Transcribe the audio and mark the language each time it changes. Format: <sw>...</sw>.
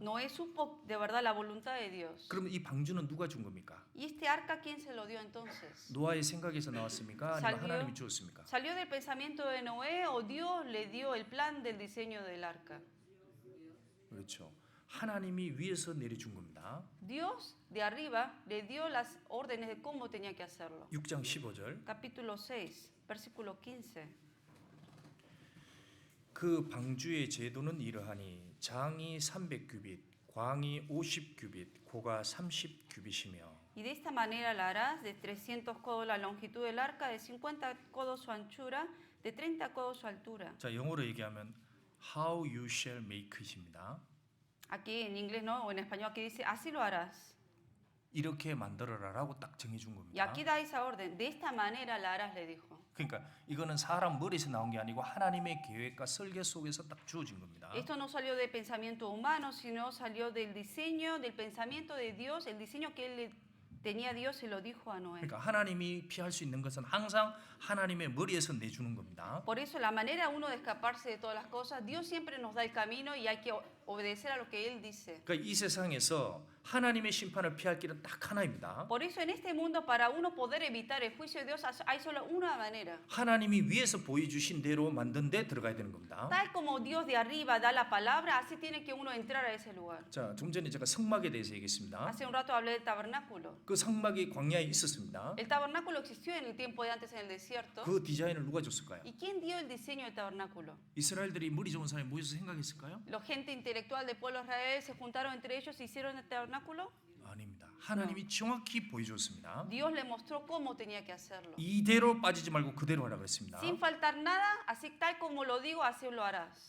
<es>Noé supo de verdad la voluntad de Dios.</es> <ko>그러면 이 방주는 누가 준 겁니까?</ko> <es>¿Y este arca quién se lo dio entonces?</es> <ko>노아의 생각에서 나왔습니까? 아니면 살리오. 하나님이 주었습니까?</ko> <es>¿Salió del pensamiento de Noé o Dios le dio el plan del diseño del arca?</es> <ko>그렇죠. 하나님이 위에서 내려준 겁니다.</ko> <es>Dios de arriba le dio las órdenes de cómo tenía que hacerlo.</es> <ko>6장 15절.</ko> <es>Capítulo 6, versículo 15.</es> <ko>그 방주의 제도는 이러하니 장이 300규빗, 광이 50규빗, 고가 30규빗이며</ko> <es>Y de esta manera la harás de 300 codos la longitud del arca, de 50 codos su anchura, de 30 codos su altura.</es> <ko>자, 영어로 얘기하면</ko> <en>how you shall make it</en> <ko>입니다.</ko> <es>Aquí en inglés no, o en español aquí dice, así lo harás.</es> <ko>이렇게 만들어라라고 딱 정해준</ko> <es>Y</es> <ko>겁니다.</ko> <es>aquí da esa orden, de esta manera la harás, le dijo.</es> <ko>그러니까 이거는 사람 머리에서 나온 게 아니고 하나님의 계획과 설계 속에서 딱 주어진 겁니다.</ko> <es>Esto no salió del pensamiento humano, sino salió del diseño, del pensamiento de Dios, el diseño que él tenía Dios se lo dijo a Noé.</es> <ko>그러니까 하나님이 피할 수 있는 것은 항상 하나님의 머리에서 내주는 겁니다.</ko> <es>Por eso la manera uno de escaparse de todas las cosas, Dios siempre nos da el camino y hay que obedecer a lo que Él dice.</es> <ko>그러니까 이 세상에서 하나님의 심판을 피할 길은 딱 하나입니다.</ko> <es>Por eso en este mundo, para uno poder evitar el juicio de Dios, hay solo una manera.</es> <ko>하나님이 위에서 보여주신 대로 만든 데 들어가야 되는 겁니다.</ko> <es>Tal como Dios de arriba da la palabra, así tiene que uno entrar a ese lugar.</es> <ko>자, 좀 전에 제가 성막에 대해서 얘기했습니다.</ko> <es>Hace un rato hablé del tabernáculo.</es> <ko>그 성막이 광야에 있었습니다.</ko> <es>El tabernáculo existió en el tiempo de antes en el desierto.</es> <ko>그 디자인을 누가 줬을까요?</ko> <es>¿Y quién dio el diseño del tabernáculo?</es> <ko>이스라엘들이 머리 좋은 사람이 모여서 생각했을까요?</ko> <es>¿La gente intelectual del pueblo de Israel se juntaron entre ellos y hicieron el tabernáculo?</es> <ko>아닙니다. 하나님이 정확히 보여줬습니다.</ko> <es>Dios le mostró cómo tenía que hacerlo.</es> <ko>이대로 빠지지 말고 그대로 하라 그랬습니다.</ko> <es>Sin faltar nada, así tal como lo digo, así lo harás.</es>